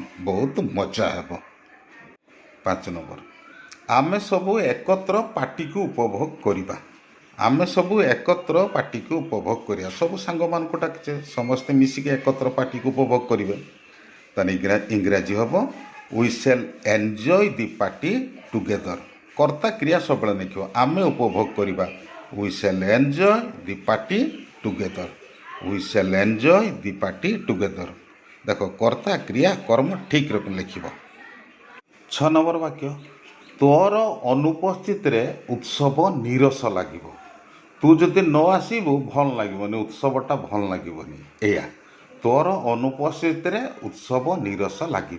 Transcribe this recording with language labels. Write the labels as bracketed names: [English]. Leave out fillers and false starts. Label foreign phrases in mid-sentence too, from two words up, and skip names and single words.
[Odia] ବହୁତ ମଜା ହେବ। 5 নম্বର, ଆମେ ସବୁ ଏକତ୍ର ପାର୍ଟିକୁ ଉପଭୋଗ କରିବା। ଆମେ ସବୁ ଏକତ୍ର ପାର୍ଟିକୁ ଉପଭୋଗ କରିବା। ସବୁ ସାଙ୍ଗମାନଙ୍କୁ ଡାକିଛେ, ସମସ୍ତେ ମିଶିକି ଏକତ୍ର ପାର୍ଟିକୁ ଉପଭୋଗ କରିବେ। ତାହେଲେ ଇଂରାଜୀ ହେବ [English] we shall enjoy the party together। [Odia] କର୍ତ୍ତା କ୍ରିୟା ସବୁବେଳେ ଲେଖିବ, ଆମେ ଉପଭୋଗ କରିବା। [English] we shall enjoy the party together। we shall enjoy the party together। [Odia] ଦେଖ କର୍ତ୍ତା କ୍ରିୟା କର୍ମ ଠିକ୍ ରକମ ଲେଖିବ। 6 নম্বର ବାକ୍ୟ, ତୋର ଅନୁପସ୍ଥିତିରେ ଉତ୍ସବ ନିରସ ଲାଗିବ। ତୁ ଯଦି ନ ଆସିବୁ ଭଲ ଲାଗିବନି, ଉତ୍ସବଟା ଭଲ ଲାଗିବନି। ଏଇଆ, ତୋର ଅନୁପସ୍ଥିତିରେ ଉତ୍ସବ ନିରସ ଲାଗିବ।